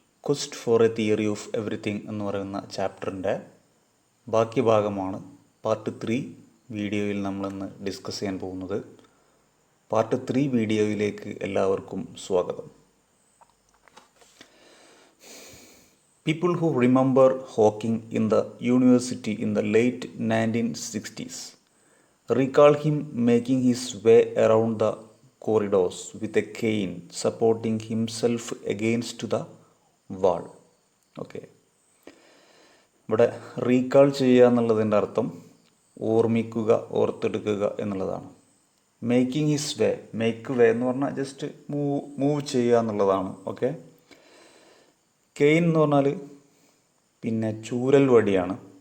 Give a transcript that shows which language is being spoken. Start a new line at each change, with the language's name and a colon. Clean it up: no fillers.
Malayalam: Quest for A theory of everything എന്ന് പറയുന്ന ചാപ്റ്ററിൻ്റെ ബാക്കി ഭാഗമാണ് പാർട്ട് 3 വീഡിയോയിൽ നമ്മളിന്ന് ഡിസ്കസ് ചെയ്യാൻ പോകുന്നത്. പാർട്ട് 3 വീഡിയോയിലേക്ക് എല്ലാവർക്കും സ്വാഗതം.
English: People who remember Hawking in the university in the late 1960s recall him making his way around the corridors with a cane, supporting himself against the wall.
Malayalam: Okay, ഇവിടെ recall ചെയ്യുക എന്നുള്ളതിൻ്റെ അർത്ഥം ഓർമ്മിക്കുക, ഓർത്തെടുക്കുക എന്നുള്ളതാണ്. മേക്കിംഗ് ഹിസ് വേ, make വേ എന്ന് പറഞ്ഞാൽ just move ചെയ്യുക എന്നുള്ളതാണ്. ഓക്കെ, കെയിൻ എന്ന് പറഞ്ഞാൽ പിന്നെ ചൂരൽ വടിയാണ്.